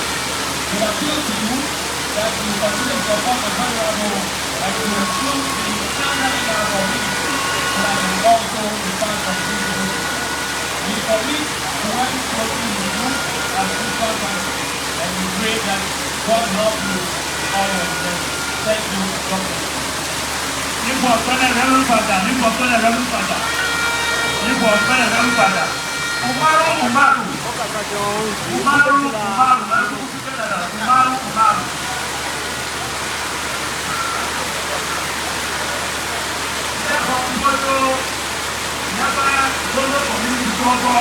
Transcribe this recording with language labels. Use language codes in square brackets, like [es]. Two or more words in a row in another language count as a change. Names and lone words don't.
[en] We appeal to you that you continue to support the vulnerable and to improve the standard in our community so that we also be part of this group. We commit to work closely with you as spiritual partners. And we pray that God help you all of them. Thank you, God bless you. [yo] Nígbà ọ̀pẹ́lẹ̀ rẹ̀ ń padà, nígbà ọ̀pẹ́lẹ̀ rẹ̀ ń padà, nígbà ọ̀pẹ́lẹ̀ rẹ̀ ń padà. Umaru, Umaru. Umaru, Umaru. Umaru, Umaru. Ẹ̀kọ́ gbọ́dọ̀ nípa gbọ́dọ̀ community gbọ́dọ̀.